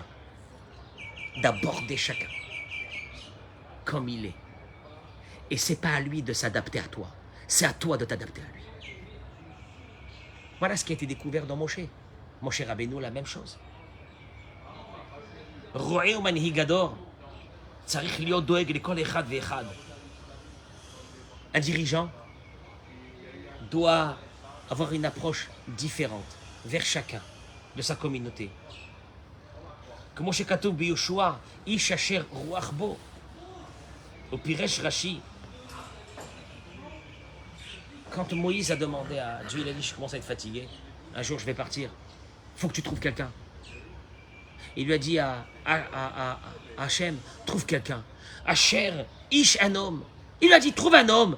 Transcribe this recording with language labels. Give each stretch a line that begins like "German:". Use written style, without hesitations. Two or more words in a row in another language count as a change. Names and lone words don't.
French: D'aborder chacun. Comme il est. Et c'est pas à lui de s'adapter à toi. C'est à toi de t'adapter à lui. Voilà ce qui a été découvert dans Moshe. Moshe Rabbeinu, la même chose.
Hebrew: רועה או מנהיג הדור. צריך להיות דואג לכל אחד ואחד.
French: Un dirigeant doit avoir une approche différente vers chacun de sa communauté.
Hebrew: Comme שכתוב ביהושע איש אשר רוח בו.
French: Au Piresh Rashi, quand Moïse a demandé à Dieu, il a dit, je commence à être fatigué, un jour je vais partir, il faut que tu trouves quelqu'un. Il lui a dit à Hachem, trouve quelqu'un.
Hebrew: אשר איש,
French: un homme. Il lui a dit, trouve un homme.